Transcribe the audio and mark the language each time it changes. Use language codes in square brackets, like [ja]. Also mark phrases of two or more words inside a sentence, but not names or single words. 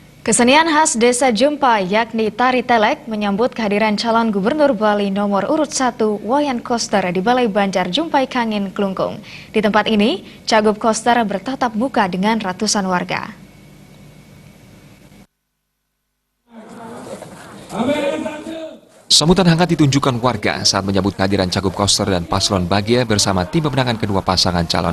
[id] Kesenian khas Desa Jumpai yakni Tari Telek menyambut kehadiran calon gubernur Bali nomor urut 1 Wayan Koster di Balai Banjar Jumpai Kangin, Klungkung. Di tempat ini, Cagup Koster bertatap muka dengan ratusan warga. Sambutan hangat ditunjukkan warga saat menyambut kehadiran Cagup Koster dan paslon Bagia bersama tim pemenangan kedua pasangan calon.